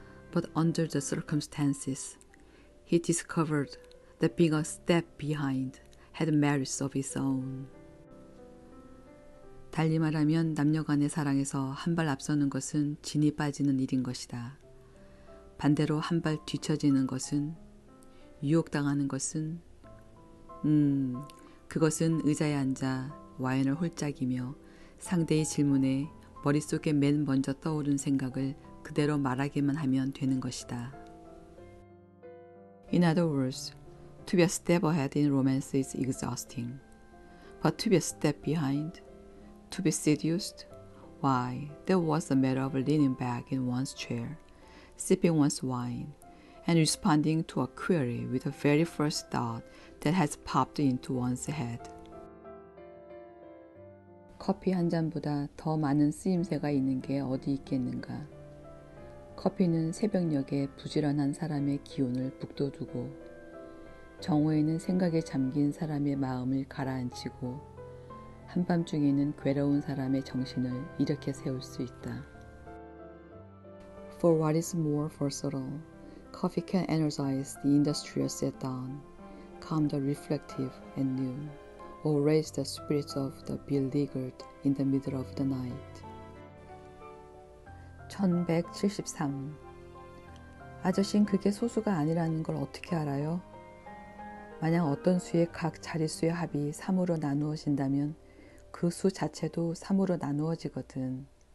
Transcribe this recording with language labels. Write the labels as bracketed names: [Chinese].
[English] But under the circumstances, he discovered that being a step behind had merits of its own. [Korean] 달리 말하면 남녀 간의 사랑에서 한 발 앞서는 것은 진이 빠지는 일인 것이다. 반대로 한 발 뒤처지는 것은, 유혹당하는 것은, 그것은 의자에 앉아 와인을 홀짝이며 상대의 질문에 머릿속에 맨 먼저 떠오른 생각을 그대로 말하기만 하면 되는 것이다. [English] In other words, to be a step ahead in romance is exhausting. But to be a step behind, to be seduced, why, that was a matter of leaning back in one's chair, sipping one's wine, and responding to a query with the very first thought that has popped into one's head. [Korean] 커피 한 잔보다 더 많은 쓰임새가 있는 게 어디 있겠는가. 커피는 새벽녘에 부지런한 사람의 기운을 북돋우고 정오에는 생각에 잠긴 사람의 마음을 가라앉히고 한밤중에는 괴로운 사람의 정신을 일으켜 세울 수 있다. [English] For what is more versatile, coffee can energize the industrious at dawn, calm the reflective at noon, or raise the spirits of the beleaguered in the middle of the night. 1173. [Korean] 아저씨는 그게 소수가 아니라는 걸 어떻게 알아요? 만약 어떤 수의 각 자릿수의 합이 3으로 나누어진다면 그 수 자체도 3으로 나누어지거든.